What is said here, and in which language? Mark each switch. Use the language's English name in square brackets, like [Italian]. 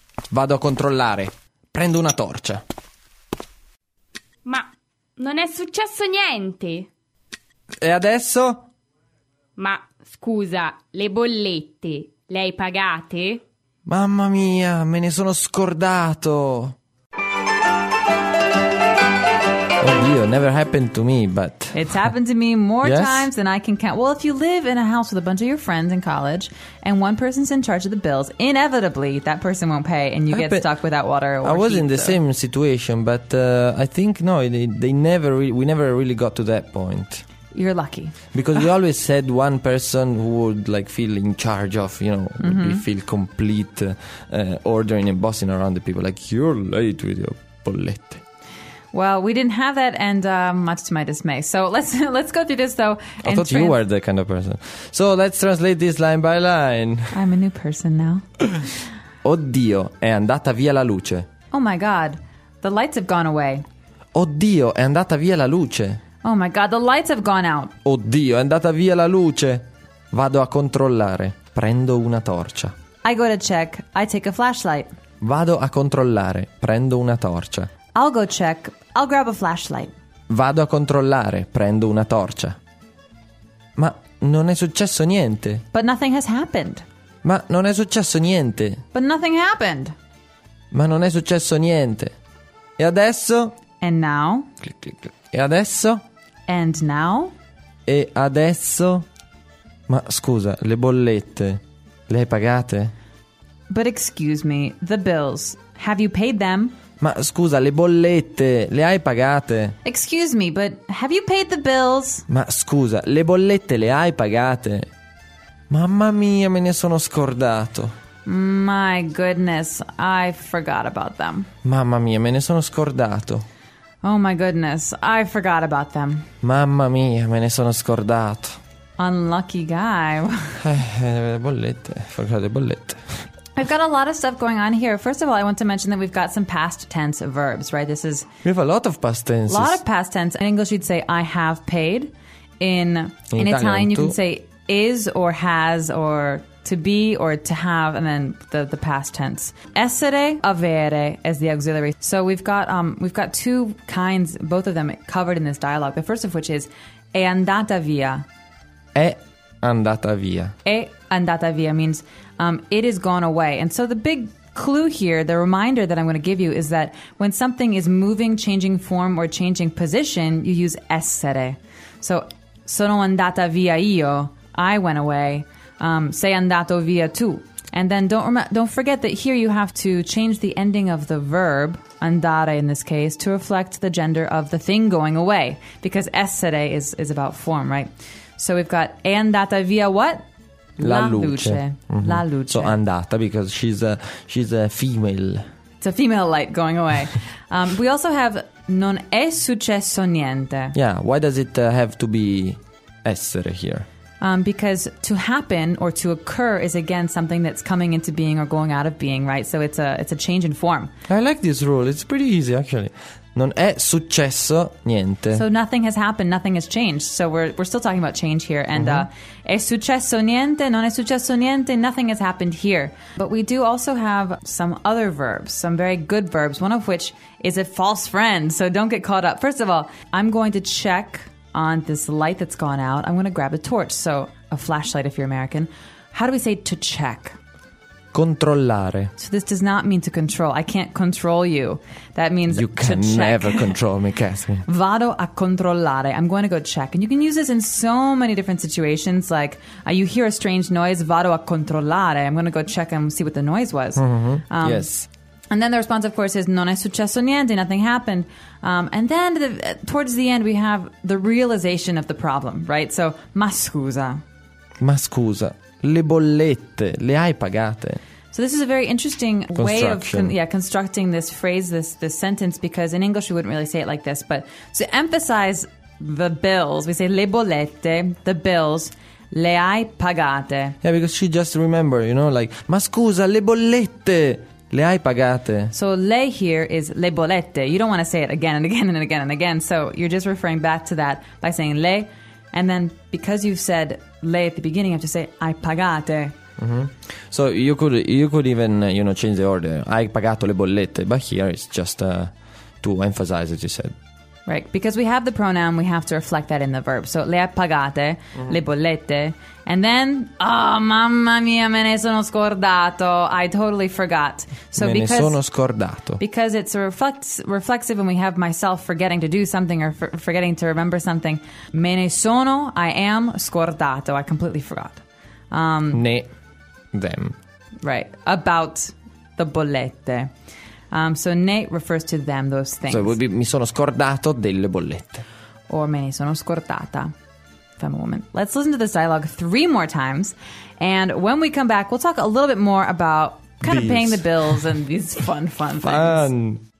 [Italian] Vado a controllare, prendo una torcia. Ma non è successo niente! E adesso? Ma scusa, le bollette, le hai pagate? Mamma mia, me ne sono scordato! Oddio, [English] never happened to me, but... It's happened to me more times than I can count. Well, if you live in a house with a bunch of your friends in college, and one person's in charge of the bills, inevitably, that person won't pay, and you get stuck without water or I was in the same situation, but I think, no, we never really got to that point. You're lucky. Because we always said one person who would, like, feel in charge of, you know, mm-hmm. feel complete ordering and bossing around the people. Like, you're late with your bollette. Well, we didn't have that, and much to my dismay. So let's go through this, though. I thought you were the kind of person. So let's translate this line by line. I'm a new person now. [Italian] Oddio, è andata via la luce. [English] Oh my God, the lights have gone away. [Italian] Oddio, è andata via la luce. [English] Oh my God, the lights have gone out. [Italian] Oddio, è andata via la luce. Vado a controllare, prendo una torcia. [English] I go to check, I take a flashlight. [Italian] Vado a controllare, prendo una torcia. [English] I'll go check. I'll grab a flashlight. [Italian] Vado a controllare. Prendo una torcia. Ma non è successo niente. [English] But nothing has happened. [Italian] Ma non è successo niente. [English] But nothing happened. [Italian] Ma non è successo niente. E adesso? [English] And now? Click, click, click. [Italian] E adesso? [English] And now? [Italian] E adesso? Ma scusa, le bollette, le hai pagate? [English] But excuse me, the bills. Have you paid them? [Italian] Ma scusa, le bollette, le hai pagate? [English] Excuse me, but have you paid the bills? [Italian] Ma scusa, le bollette, le hai pagate? Mamma mia, me ne sono scordato. [English] My goodness, I forgot about them. [Italian] Mamma mia, me ne sono scordato. [English] Oh my goodness, I forgot about them. [Italian] Mamma mia, me ne sono scordato. [English] Unlucky guy. Forgot [Italian] le bollette. [English] We've got a lot of stuff going on here. First of all, I want to mention that we've got some past tense verbs, right? This is... We have a lot of past tenses. A lot of past tense. In English, you'd say, I have paid. In Italian, you can say, is or has or to be or to have, and then the past tense. Essere, avere as the auxiliary. So we've got two kinds, both of them covered in this dialogue. The first of which is, [Italian] è andata via. È andata via. È andata via [English] means... it is gone away. And so the big clue here, the reminder that I'm going to give you, is that when something is moving, changing form, or changing position, you use essere. So, [Italian] sono andata via io. [English] I went away. [Italian] Sei andato via tu. [English] And then don't forget that here you have to change the ending of the verb, andare in this case, to reflect the gender of the thing going away. Because essere is about form, right? So we've got [Italian] è andata via [English] what? [Italian] La luce. Mm-hmm. La luce. [English] So andata, because she's a female. It's a female light going away. we also have [Italian] non è successo niente. [English] Yeah, why does it have to be essere here? Because to happen or to occur is again something that's coming into being or going out of being, right? So it's a change in form. I like this rule. It's pretty easy, actually. [Italian] Non è successo niente. [English] So nothing has happened, nothing has changed. So we're still talking about change here. And [Italian] è successo niente, non è successo niente, [English] nothing has happened here. But we do also have some other verbs, some very good verbs, one of which is a false friend. So don't get caught up. First of all, I'm going to check on this light that's gone out. I'm going to grab a torch, so a flashlight if you're American. How do we say to check? [Italian] Controllare. [English] So this does not mean to control. I can't control you. That means you can never control me, Catherine. [Italian] Vado a controllare. [English] I'm going to go check. And you can use this in so many different situations, like you hear a strange noise, [Italian] vado a controllare. [English] I'm going to go check and see what the noise was. Mm-hmm. Yes. And then the response, of course, is [Italian] non è successo niente, [English] nothing happened. And then towards the end, we have the realization of the problem, right? [Italian] So, ma scusa. Ma scusa. Le bollette, le hai pagate? [English] So this is a very interesting way of constructing this phrase, this sentence, because in English we wouldn't really say it like this. But to emphasize the bills, we say [Italian] le bollette, [English] the bills, [Italian] le hai pagate. [English] Yeah, because she just remember, you know, like, [Italian] ma scusa, le bollette, le hai pagate. [English] So le here is le bollette. You don't want to say it again and again and again and again. So you're just referring back to that by saying le. And then because you've said le at the beginning, you have to say [Italian] hai pagate. [English] Mm-hmm. So you could even, you know, change the order. [Italian] Hai pagato le bollette. [English] But here it's just to emphasize as you said. Right. Because we have the pronoun, we have to reflect that in the verb. [Italian] So le hai pagate, mm-hmm, le bollette. And then, oh, mamma mia, me ne sono scordato. [English] I totally forgot. So me because, [Italian] ne sono scordato. [English] Because it's reflexive and we have myself forgetting to do something or forgetting to remember something. [Italian] Me ne sono, [English] I am, [Italian] scordato. [English] I completely forgot. Ne, them. Right. About the bollette. So ne refers to them, those things. So it would be, [Italian] mi sono scordato delle bollette. Or me ne sono scordata. [English] Femme woman. Let's listen to this dialogue 3 more times, and when we come back, we'll talk a little bit more about kind these. Of paying the bills and these fun, fun things.